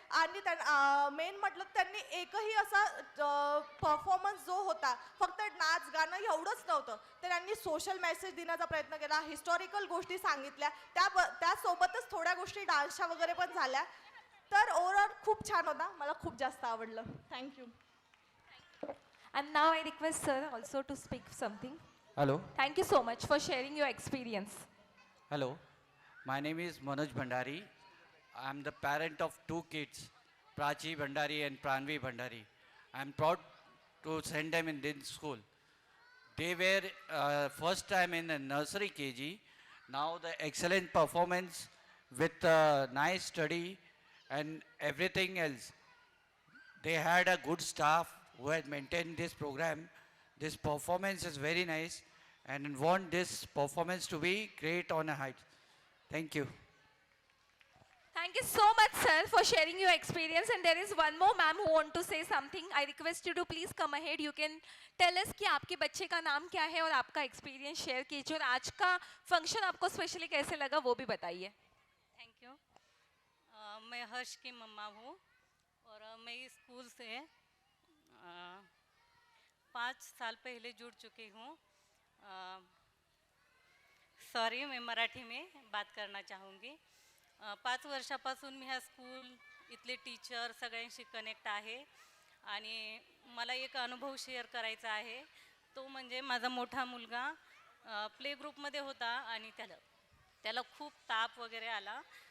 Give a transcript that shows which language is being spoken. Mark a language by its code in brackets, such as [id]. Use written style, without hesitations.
[mr] आणि मेन म्हटलं त्यांनी एकही असा परफॉर्मन्स जो होता, फक्त नाच गाणं एवढंच नव्हतं, तर त्यांनी सोशल मेसेज देण्याचा प्रयत्न केला, हिस्टॉरिकल गोष्टी सांगितल्या, त्यासोबतच थोड्या गोष्टी डान्सच्या वगैरे पण झाल्या. तर ओव्हरऑल खूप छान होता, मला खूप जास्त आवडलं. [en] Thank you. And now I request sir also to speak something. Hello. Thank you so much for sharing your experience. Hello. My name is Manoj Bhandari. I am the parent of 2 kids, Prachi Bhandari and Pranvi Bhandari. I am proud to send them in this school. They were first time in a nursery KG. Now the excellent performance with nice study and everything else. They had a good staff who had maintained this program. This performance is very nice and want this performance to be great on a height. Thank you. Thank you so much, sir, for sharing your experience. And there is one more ma'am who want to say something. I request you to please come ahead. You can tell us [hi] कि आपके बच्चे का नाम क्या है और आपका experience share कीजिए, और आज का फंक्शन आपको स्पेशली कैसे लगा वो भी बताइए. [en] Thank you. [hi] मैं हर्ष की मम्मा हूँ और मैं इस स्कूल से 5 साल पहले जुड़ चुकी हूँ. सॉरी, मैं मराठी में बात करना चाहूँगी. [mr] 5 वर्षापासून मी ह्या स्कूल, इथले टीचर सगळ्यांशी कनेक्ट आहे. आणि मला एक अनुभव शेअर करायचा आहे. तो म्हणजे माझा मोठा मुलगा प्ले ग्रुपमध्ये होता आणि त्याला खूप ताप वगैरे आला.